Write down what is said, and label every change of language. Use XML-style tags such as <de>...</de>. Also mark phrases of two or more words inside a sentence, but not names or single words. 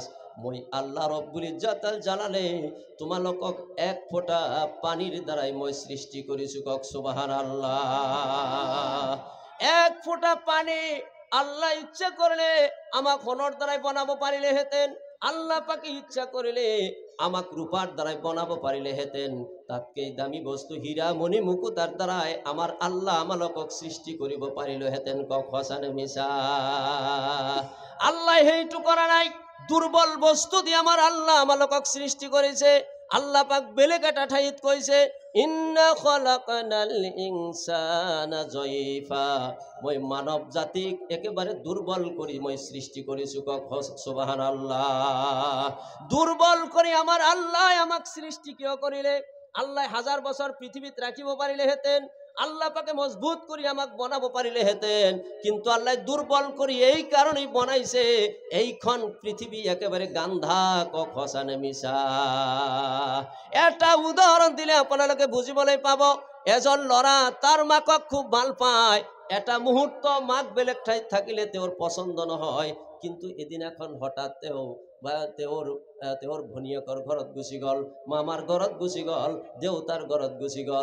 <as>মই আল্লাহ</as> <ar>رب العزة الجلال</ar> <as>তোমালোকক এক ফোঁটা পানির দ্বারাই মই সৃষ্টি করিছো। কক</as> <ar>سبحان الله.</ar> <as>এক ফোঁটা পানি আল্লাহ ইচ্ছা করলে আমাক সোণৰ দ্বাৰাই বনাব পাৰিলে হেতেন। আল্লাহ পাকে ইচ্ছা করিলে আমাক রূপার দ্বারাই বনাব পারিলে হেতেন। তাতকে দামি বস্তু হীরা মণি মুকুতার দ্বারাই আমার আল্লাহ আমালোকক সৃষ্টি করিব পারিল হেতেন। কক সঁচানে মিছা? আল্লাহ সেইটো করা নাই। দুর্বল বস্তু দিয়ে আমার আল্লাহ আমালোকক সৃষ্টি করেছে। আল্লাহ পাক বেলেগ এটা ঠাইত কৈছে,</as> <ar>إنا خلقنا الإنسان ضعيفا.</ar> <as>মই মানব জাতিক একেবারে দুর্বল করি মই সৃষ্টি করিছো। কক</as> <ar>سبحان الله.</ar> <as>দুর্বল করে আমার আল্লাহ আমাক সৃষ্টি কিয় করিলে? আল্লাহ 1000 বছর পৃথিবীত রাখিব পারিলে হেতেন। আল্লাহ পাকে মজবুত করি আমাক বনাব পারিলে হেতেন। কিন্তু আল্লাহ দুর্বল করি এই কারণেই বনাইছে, এইখন পৃথিবী একেবারে গান্ধা। কক সঁচানে মিছা? এটা উদাহরণ দিলে আপোনালোকে বুজিবলৈ পাব। এজন ল'ৰা তাৰ মাকক খুব ভাল পায়। এটা মুহূর্ত মাক বেলেগ ঠাইত থাকিলে তেওঁৰ পছন্দ নহয়। কিন্তু এদিনাখন হঠাৎ তেওঁৰ ভনীয়েকৰ ঘৰত গুচি গ'ল, মামাৰ ঘৰত গুচি গ'ল, দেউতাৰ ঘৰত গুচি গ'ল।</as>